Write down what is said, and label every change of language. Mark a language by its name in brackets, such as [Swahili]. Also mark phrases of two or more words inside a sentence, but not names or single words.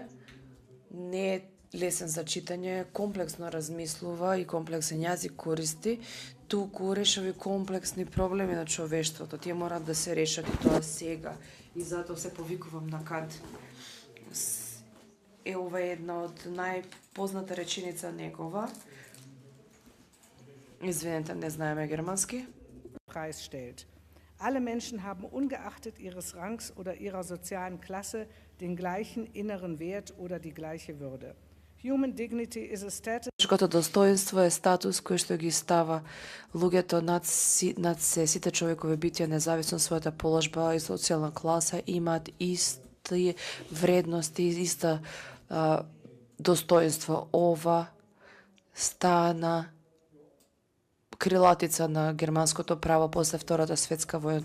[Macedonian] Не е лесен за читање, комплексно размислува и комплексен јазик користи, туку решава комплексни проблеми на човештвото. Тие мораат да се решат и тоа сега. И затоа се повикувам на Кант. Ова е една од најпозната реченица негова. Извинете, не знаеме германски. [German] Preis stellt. Alle Menschen haben ungeachtet ihres Rangs oder ihrer sozialen Klasse den gleichen inneren Wert oder die gleiche Würde. [English] Human dignity is a status. [Macedonian] Човечкото достоинство е статус кој што ги става луѓето над сите човекови битија, независно својата положба и социјална класа, имаат исти вредности, иста достоинство. Ова стана крилатица на германското право после Втората светска војна.